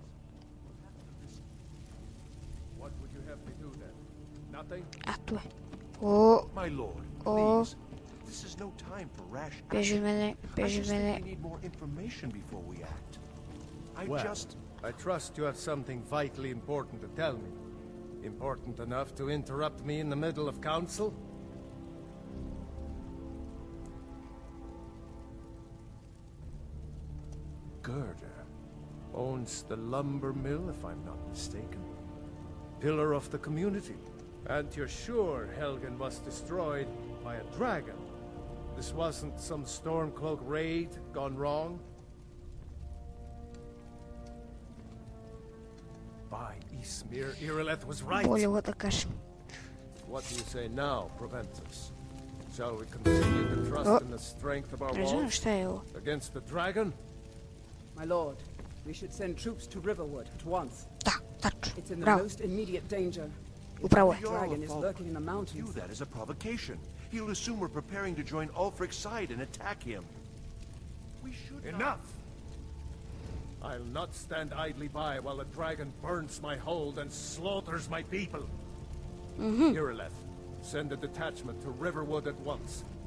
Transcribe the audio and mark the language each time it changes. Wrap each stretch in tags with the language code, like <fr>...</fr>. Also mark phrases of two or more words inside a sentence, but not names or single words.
<en>What would you have me do then? Nothing?</en> <sr>A tu je. O,</sr> <en>My lord, o. please. This is no time for rash</en> <sr>Beži od</sr> <en>action.</en> <sr>mene,</sr> <en>I</en> <sr>beži od</sr> <en>just think</en> <sr>mene.</sr> <en>we need more information before we act. Well, I trust you have something vitally important to tell me. Important enough to interrupt me in the middle of council? Gerda owns the lumber mill, if I'm not mistaken. Pillar of the community. And you're sure Helgen was destroyed by a dragon? This wasn't some Stormcloak raid gone wrong? By Ismir, Irileth was right.</en> <sr>Bolje ovo da kažem.</sr> <en>What do you say now, Proventus? Shall we continue to trust in the strength of our</en> <sr>Ne znam</sr> <en>walls</en> <sr>šta je ovo.</sr> <en>against the dragon? My lord, we should send troops to Riverwood at once.</en> <sr>Da, tačno.</sr> <en>It's in the Bravo. most immediate danger.</en> <sr>Upravo je.</sr> <en>The dragon is lurking in the mountains. View that as a provocation. He'll assume we're preparing to join Ulfric's side and attack him. We should Enough! I'll not stand idly by while the dragon burns my hold and slaughters my people. Irileth, send a detachment to Riverwood at once.</en>